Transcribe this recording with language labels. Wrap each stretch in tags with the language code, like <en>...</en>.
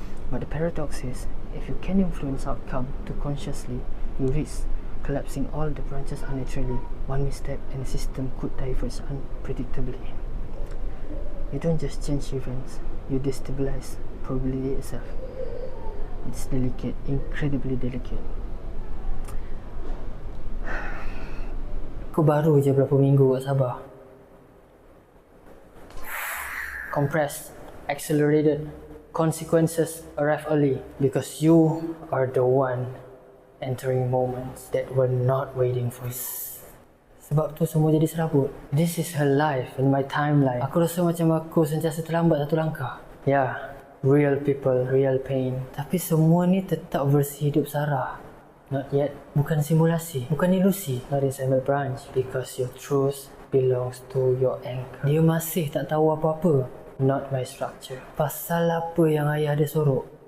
<en>But the paradox is, if you can influence outcome too consciously, you risk collapsing all the branches unnaturally. One misstep and the system could diverge unpredictably. You don't just change events, you destabilize probability itself. It's delicate, incredibly delicate.</en> <ms>Aku baru je berapa minggu kat Sabah.</ms> <en>Compressed, accelerated, consequences arrive early because you are the one entering moments that were not waiting for you.</en> <ms>Sebab tu semua jadi serabut.</ms> <en>This is her life and my timeline.</en> <ms>Aku rasa macam aku sentiasa terlambat satu langkah.</ms> <en>Yeah, real people, real pain.</en> <ms>Tapi semua ni tetap versi hidup Sarah.</ms> <en>Not yet.</en> <ms>Bukan simulasi, bukan ilusi.</ms> <en>Not inside my branch. Because your truth belongs to your anchor.</en> <ms>Dia masih tak tahu apa-apa.</ms> <en>Not my structure.</en> <ms>Pasal apa yang ayah dia sorok?</ms>